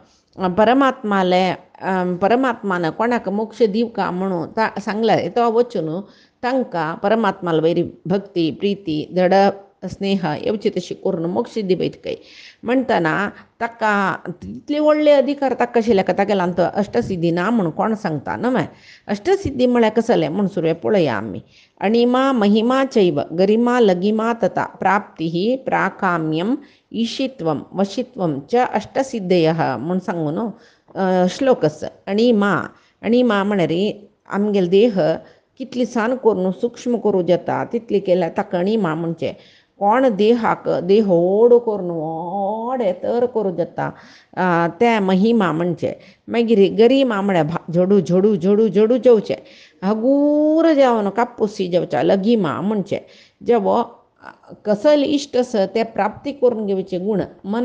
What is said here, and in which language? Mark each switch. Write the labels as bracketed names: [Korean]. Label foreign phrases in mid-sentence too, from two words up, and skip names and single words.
[Konkani] परमात्मान कोणाक मोक्ष दिवका म्हणून सांगल्यार तो वचून तांकां परमात्माल वयरी भक्ती प्रिती दड स्नेह येवची तशी करून मोक्ष दिवयत खंय म्हणटना ताका तितले व्हडले अधिकार ताका आशिल्ले तागेलो तो अष्टसिद्धी ना म्हूण कोण सांगता न्हय अष्टसिद्धी म्हळ्यार कसले म्हूण सुरवे पळया आमी [Sanskrit] अणिमा महिमा चैव गरिमा लगिमा तथा प्राप्ती प्राकाम्यम ईशित्वम वशित्वम च अष्टसिद्धयः [Konkani] म्हूण सांगून श्लोकस अणिमा म्हळ्यार आमगेलो देह कितली सान करून सूक्ष्म करूं जाता तितली केल्यार ताका अणिमा म्हणचे कोण देहाक देह ओड करून व्हड येतर करूं जाता ते महिमा म्हणचे मागीर गरिमा म्हळ्यार झडू झडू झडू झडू जेवचे हगूर जेवण कापुसी जेवचे लगिमा म्हणचे जेवो कसले इश्ट आसा ते प्राप्ती करून घेवचे गुण मन